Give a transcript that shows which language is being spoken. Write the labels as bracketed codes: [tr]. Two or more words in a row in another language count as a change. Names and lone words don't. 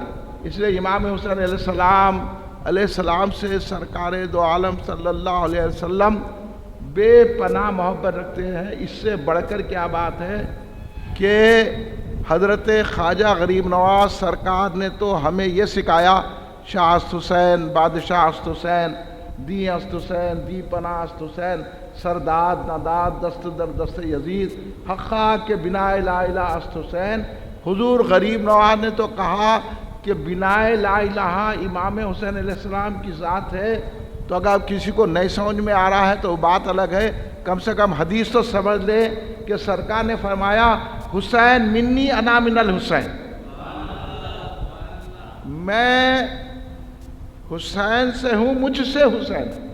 [ur] اس لیے امام حسین [ar] علیہ السلام [ur] سے سرکار دو عالم [ar] صلی اللہ علیہ وسلم [ur] بے پناہ محبت رکھتے ہیں۔ اس سے بڑھ کر کیا بات ہے کہ حضرت خواجہ غریب نواز سرکار نے تو ہمیں یہ سکھایا، [fa] شاہ است حسین، بادشاہ است حسین، دی است حسین، دی پناہ است حسین، سرداد نداد دست در دست یزید، حقا کے بنا لا الہ است حسین۔ [ur] حضور غریب نواز نے تو کہا کہ بنا [ar] لا الہ [ur] امام حسین [ar] علیہ السلام [ur] کی ذات ہے۔ تو اگر کسی کو نہیں سمجھ میں آ رہا ہے تو بات الگ ہے، کم سے کم حدیث تو سمجھ لے کہ سرکار نے فرمایا [ar] حسین منی انا من الحسین، [ur] میں حسین سے ہوں، مجھ سے حسین۔